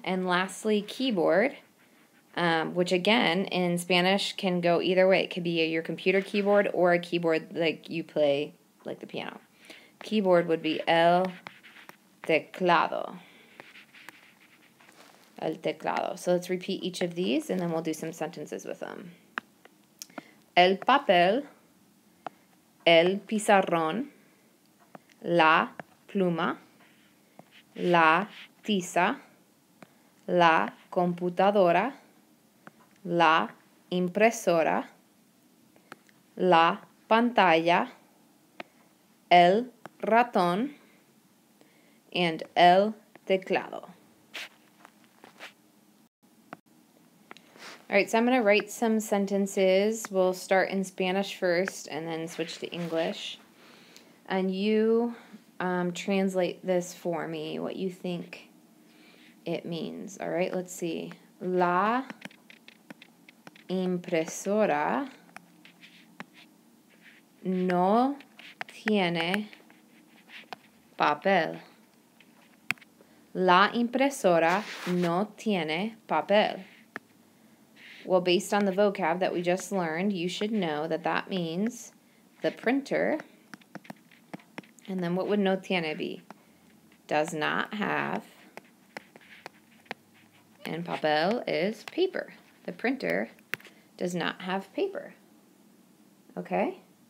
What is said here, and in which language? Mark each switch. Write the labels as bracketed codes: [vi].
[en] And lastly, keyboard, which again in Spanish can go either way. It could be your computer keyboard or a keyboard like you play, like the piano. Keyboard would be [es] el teclado. El teclado. [en] So let's repeat each of these and then we'll do some sentences with them. [es] El papel, el pizarrón, la pluma, la tiza, la computadora, la impresora, la pantalla, el ratón, and el teclado. [en] All right, so I'm going to write some sentences. We'll start in Spanish first and then switch to English. And you translate this for me, what you think it means. All right, let's see. [es] La impresora no tiene papel. La impresora no tiene papel. [en] Well, based on the vocab that we just learned, you should know that that means the printer. And then what would [es] no tiene [en] be? Does not have. And papel is paper. The printer does not have paper. Okay?